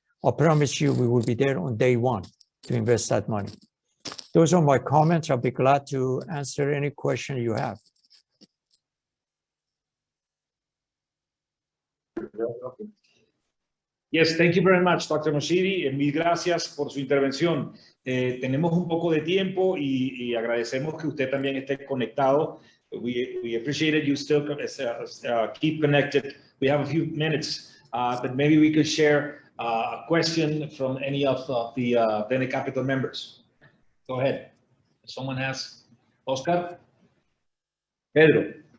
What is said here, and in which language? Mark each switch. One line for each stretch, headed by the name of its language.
English: I promise you we will be there on day one to invest that money. Those are my comments. I'll be glad to answer any question you have. Yes, thank you very much, Dr. Moshiri.
Spanish: Mil gracias por su intervención. Tenemos un poco de tiempo y agradecemos que usted también esté conectado.
English: We appreciate it. You still keep connected. We have a few minutes, but maybe we could share a question from any of the Bene Capital members. Go ahead. Someone has Oscar? Pedro.